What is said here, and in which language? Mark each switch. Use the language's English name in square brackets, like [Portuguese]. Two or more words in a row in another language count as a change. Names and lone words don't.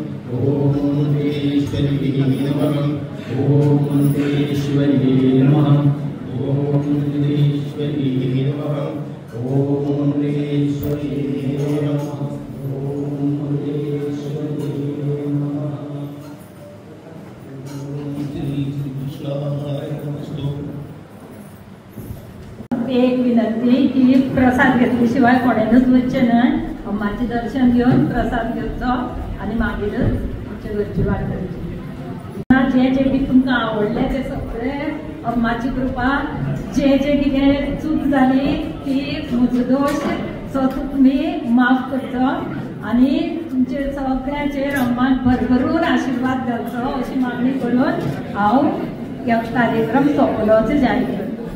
[Sanskrit] ओम मुंडेश्वरी नमः ओम मुंडेश्वरी नमः ओम मुंडेश्वरी नमः ओम मुंडेश्वरी नमः ओम मुंडेश्वरी नमः। श्री कृष्णाय नमस्तु। [Konkani] एक विनंती की प्रसाद घेतल्याशिवाय कोणेनच वचचें न्हय, अम्माचें दर्शन घेवन प्रसाद घेवचो आनी मागीरच तुमच्या घरची वाट करची। जे जे बी तुमकां आवडलें ते सगळें अम्माची कृपा, जे जे कितें चूक जाली ती म्हजो दोश सो तुमी माफ करचो आनी तुमचे सगळ्यांचेर अम्मान भरभरून आशिर्वाद घालचो अशी मागणी करून हांव ह्या कार्यक्रम सोंपलो अशें जाहीर करता।